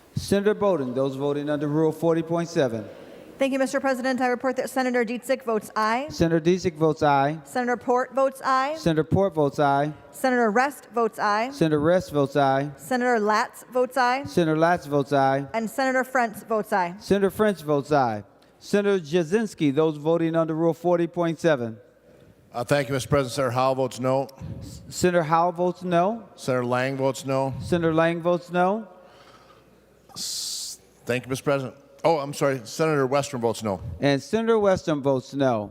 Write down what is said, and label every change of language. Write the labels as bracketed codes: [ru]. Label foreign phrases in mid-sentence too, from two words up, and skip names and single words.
[en] Senator Bowden, those voting under Rule 40.7. Thank you, Mr. President. I report that Senator Dietzick votes aye. Senator Dietzick votes aye. Senator Port votes aye. Senator Port votes aye. Senator Rest votes aye. Senator Rest votes aye. Senator Latz votes aye. Senator Latz votes aye. And Senator Frentz votes aye. Senator French votes aye. Senator Jasinski, those voting under Rule 40.7. Thank you, Mr. President. Senator Howell votes no. Senator Howell votes no. Senator Lang votes no. Senator Lang votes no. Thank you, Mr. President. Oh, I'm sorry. Senator Western votes no. And Senator Western votes no.